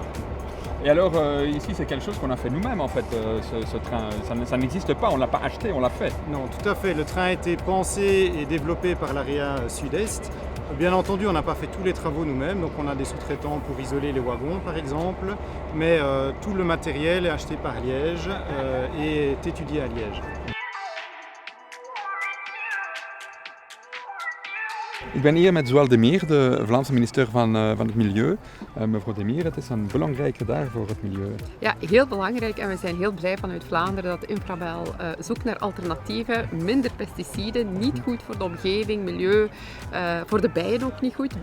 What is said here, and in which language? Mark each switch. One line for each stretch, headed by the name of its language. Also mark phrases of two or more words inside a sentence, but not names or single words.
French: Et alors ici c'est quelque chose qu'on a fait nous-mêmes en fait, ce train, ça n'existe pas, on ne l'a pas acheté, on l'a fait. Non, tout à fait, le train a été pensé et développé par l'AREA Sud-Est. Bien entendu, on n'a pas fait tous les travaux nous-mêmes, donc on a des sous-traitants pour isoler les wagons par exemple, mais tout le matériel est acheté par Liège et est étudié à Liège.
Dutch: Ik ben hier met Zoël Demire, de Vlaamse minister van het Milieu. Mevrouw Demire, het is een belangrijke dag voor het milieu. Ja, heel belangrijk, en we zijn heel blij vanuit Vlaanderen dat Infrabel zoekt naar alternatieven, minder pesticiden, niet goed voor de omgeving, milieu, voor de bijen ook niet goed.